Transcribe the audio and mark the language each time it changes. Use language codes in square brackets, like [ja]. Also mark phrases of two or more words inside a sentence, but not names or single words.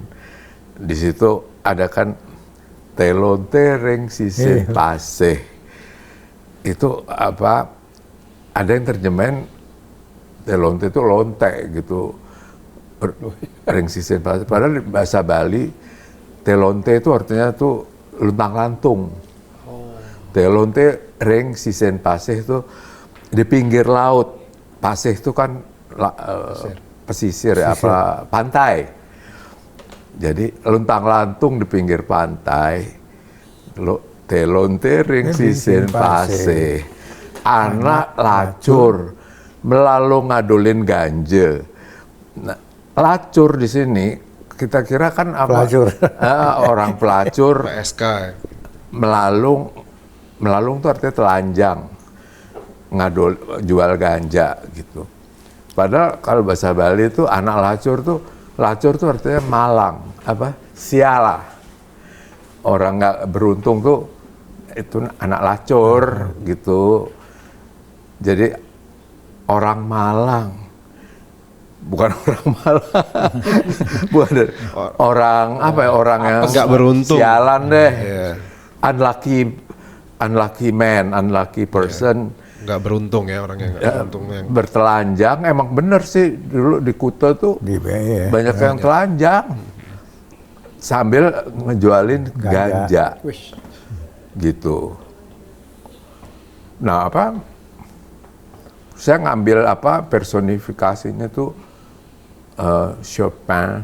[id] Di situ ada kan [ban] telon tereng sise paseh. [id] Itu apa? Ada yang terjemahin telonte itu lonte gitu, [ban] ring sisen. [id] Padahal di bahasa Bali telonte itu artinya tuh luntang-lantung. [ban] Telonte ring sisen pasih [id] itu di pinggir laut. Pasih itu kan pesisir ya, apa pantai. Jadi luntang-lantung di pinggir pantai. [ban] Telonte ring sisen pasih. Anak lacur melalui ngadulin ganja. [id] Nah, lacur di sini kita kira kan apa? Pelacur. Orang pelacur. PSK. Melalung itu artinya telanjang, jual ganja gitu. Padahal kalau bahasa Bali itu [ban] anak lacur [id] tuh artinya malang, sialah. Orang nggak beruntung tuh itu [ban] anak lacur [id] gitu. Jadi orang Malang, bukan orang Malang, bukan orang yang nggak beruntung, sialan deh, [en] unlucky man, unlucky person, [id] nggak beruntung ya, orang yang nggak beruntung yang bertelanjang. Emang bener sih dulu di Kuta tuh banyak yang telanjang sambil ngejualin ganja. Gitu. Nah saya ngambil personifikasinya tuh Chopin.